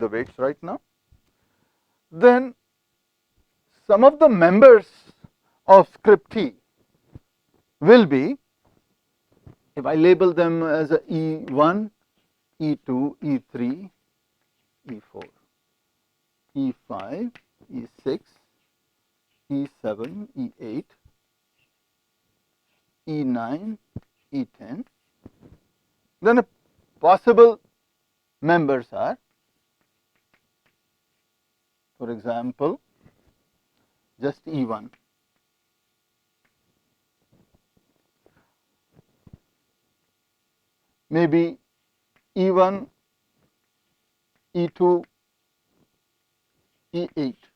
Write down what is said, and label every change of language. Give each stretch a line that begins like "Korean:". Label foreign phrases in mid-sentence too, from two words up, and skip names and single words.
English: the weights right now, then some of the members of script T will be, if I label them as a E1, E2, E3, E4, E5, E6, E7, E8, E9, E10, then possible members are, for example, just E1. Maybe E1, E2, E8.